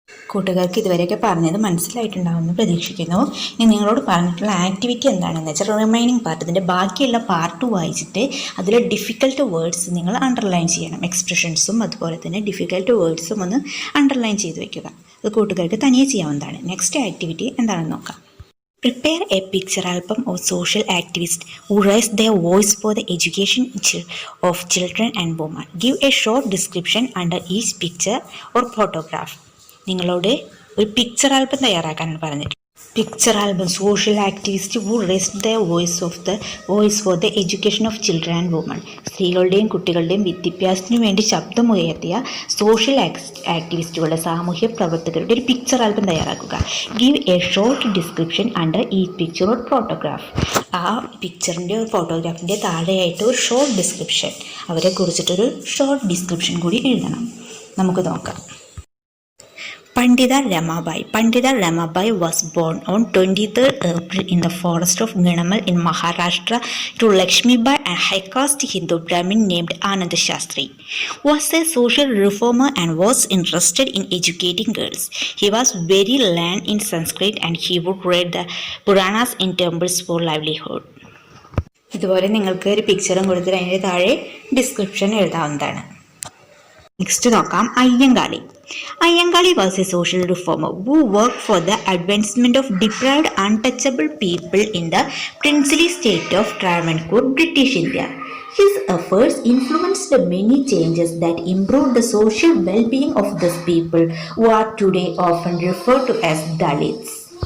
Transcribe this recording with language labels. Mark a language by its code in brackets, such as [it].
[ml] കൂട്ടുകാർക്ക് ഇതുവരെയൊക്കെ പറഞ്ഞത് മനസ്സിലായിട്ടുണ്ടാവുമെന്ന് പ്രതീക്ഷിക്കുന്നു. ഇനി നിങ്ങളോട് പറഞ്ഞിട്ടുള്ള ആക്ടിവിറ്റി എന്താണെന്ന് വെച്ചാൽ റിമൈനിങ് പാർട്ട്, ഇതിൻ്റെ ബാക്കിയുള്ള പാർട്ട് വായിച്ചിട്ട് അതിലെ ഡിഫിക്കൽട്ട് വേർഡ്സ് നിങ്ങൾ അണ്ടർലൈൻ ചെയ്യണം. എക്സ്പ്രഷൻസും അതുപോലെ തന്നെ ഡിഫിക്കൽട്ട് വേർഡ്സും ഒന്ന് അണ്ടർലൈൻ ചെയ്ത് വയ്ക്കുക. അത് കൂട്ടുകാർക്ക് തനിയെ ചെയ്യാവുന്നതാണ്. നെക്സ്റ്റ് ആക്ടിവിറ്റി എന്താണെന്ന് നോക്കാം. [en] Prepare a picture album of social activists who raise their voice for the education of children and women. Give a short description under each picture or photograph. [ml] നിങ്ങളോട് ഒരു പിക്ചർ ആൽബം തയ്യാറാക്കാനാണ് പറഞ്ഞിട്ടുള്ളത്. [en] Picture album social activist who raised the voice for the education of children and women. [ml] സ്ത്രീകളുടെയും കുട്ടികളുടെയും വിദ്യാഭ്യാസത്തിനു വേണ്ടി ശബ്ദമുയർത്തിയ social ആക്ടിവിസ്റ്റുകളുടെ, സാമൂഹ്യ പ്രവർത്തകരുടെ ഒരു പിക്ചർ ആൽബം തയ്യാറാക്കുക. [en] Give a short description under ഈ picture or photograph. [ml] ആ പിക്ചറിൻ്റെ ഒരു ഫോട്ടോഗ്രാഫിൻ്റെ താഴെയായിട്ട് ഒരു ഷോർട്ട് ഡിസ്ക്രിപ്ഷൻ, അവരെ കുറിച്ചിട്ടൊരു ഷോർട്ട് ഡിസ്ക്രിപ്ഷൻ കൂടി എഴുതണം. നമുക്ക് നോക്കാം. [en] Pandita Ramabai was born on 23rd April in the forest of Ganamal in Maharashtra to Lakshmibai, a high-caste Hindu Brahmin named Ananda Shastri. Was a social reformer and was interested in educating girls. He was very learned in Sanskrit and he would read the Puranas in temples for livelihood. [ml] ഇതുപോലെ നിങ്ങൾക്ക് ഒരു പിക്ചറും കൊടുത്തിട്ട് അതിൻ്റെ താഴെ description എഴുതാവുന്നതാണ്. Next നോക്കാം. [en] Ayyangali was a social reformer who worked for the advancement of deprived, untouchable people in the princely state of Travancore, British India. His efforts influenced many changes that improved the social well-being of these people, who are today often referred to as Dalits.